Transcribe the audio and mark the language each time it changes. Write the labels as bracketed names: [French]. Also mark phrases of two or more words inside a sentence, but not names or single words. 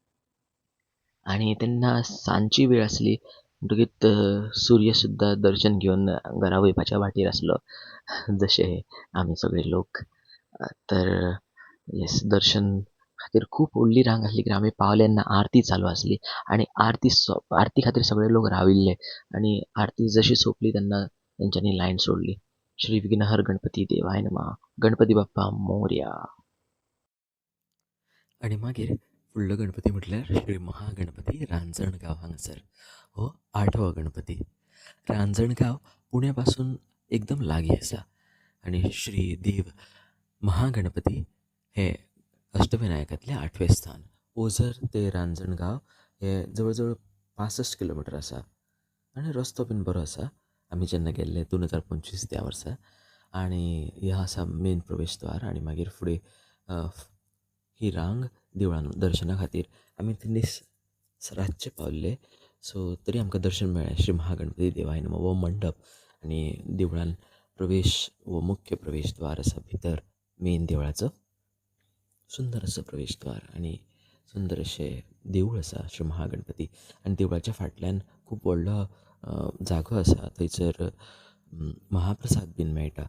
[Konkani] आनी तेन्ना सांजची वेळ आसली म्हणटकीत सूर्य सुद्दां दर्शन घेवन घरा वयपाच्या वाटेर आसलो जशे आमी सगळे लोक. तर येस दर्शन खातीर खूब व्हडली रांग आसली कित्याक आमी पावले तेन्ना आरती चालू आसली आनी आरती खातीर सगळे लोक राविल्ले आनी आरती जशी सोंपली तेन्ना तेंच्यांनी लायन सोडली. [Sanskrit] श्री विघ्नहर गणपती देवाय नमः. [Marathi] गणपती बाप्पा मोरया. [Konkani] आनी मागीर फुडलो गणपती म्हटल्यार श्री महागणपती रांजणगाव हांगासर. हो 8वो गणपती. रांजणगाव पुण्या पासून एकदम लागीं आसा आनी श्री देव महागणपती हे अष्टविनायकांतलें 8वें स्थान. ओझर ते रांजणगाव हे जवळ जवळ 65 किलोमिटर आसा आनी रस्तो बीन बरो आसा. आमी जेन्ना गेल्ले 2025 त्या वर्सा आनी ह्यो आसा मेन प्रवेशद्वार आनी मागीर फुडें ही रांग देवळान दर्शना खातीर आमी थंय रातचे पावल्ले. सो तरी आमकां दर्शन मेळ्ळें [Sanskrit] श्री महागणपती देवाय नमः. [Konkani] हो मंडप आनी देवळान प्रवेश वो मुख्य प्रवेशद्वार आसा भितर मेन देवळाचो. सुंदर असो प्रवेशद्वार आनी सुंदर अशें देवूळ आसा श्री महागणपती. आनी देवळाच्या फाटल्यान खूब व्हडलो जागो आसा थंयसर महाप्रसाद बीन मेळटा.